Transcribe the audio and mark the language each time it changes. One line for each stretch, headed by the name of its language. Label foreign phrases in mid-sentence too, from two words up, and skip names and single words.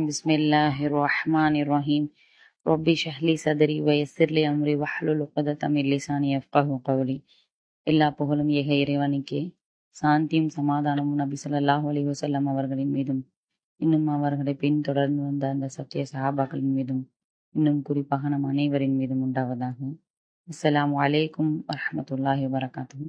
Arabic: بسم الله الرحمن الرحيم ربي اشرح لي صدري ويسر لي أمري واحلل عقدة من لساني يفقهوا قولي.
Tamil: எல்லா புகழும் ஏக இறைவனுக்கே, சாந்தியும் சமாதானமும் நபி
Arabic: صلى الله عليه وسلم
Tamil: அவர்களின் மீதும், இன்னும் அவர்களை பின்தொடர்ந்து வந்த அந்த சத்திய சஹாபாக்களின் மீதும், இன்னும் குறிப்பாக நம் அனைவரின் மீதும் உண்டாவதாக.
Arabic: السلام عليكم ورحمة الله وبركاته.